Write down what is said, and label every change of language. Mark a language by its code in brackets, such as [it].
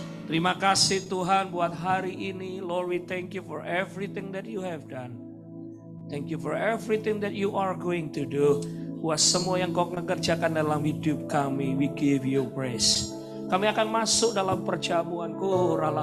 [id] Terima kasih Tuhan buat hari ini. [en] Lord, we thank you for everything that you have done. Thank you for everything that you are going to do. [id] Buat semua yang kau kerjakan dalam hidup kami, [en] we give you praise. [id] Kami akan masuk dalam perjamuanku.